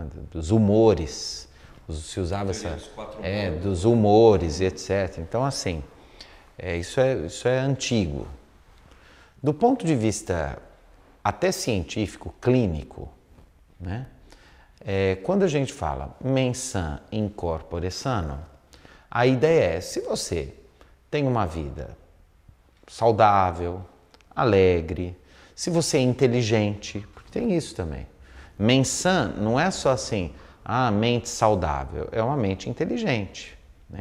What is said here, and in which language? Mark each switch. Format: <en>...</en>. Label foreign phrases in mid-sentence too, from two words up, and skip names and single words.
<pt>Dos humores, se usava dos humores, etc. Então assim, isso é antigo. Do ponto de vista até científico, clínico, né? Quando a gente fala</pt> <la>mens sana in corpore sano,</la> <pt>a ideia é, se você tem uma vida saudável, alegre, se você é inteligente, porque tem isso também.</pt> <la>Mens sana</la> <pt>não é só assim, mente saudável, é uma mente inteligente, né?</pt>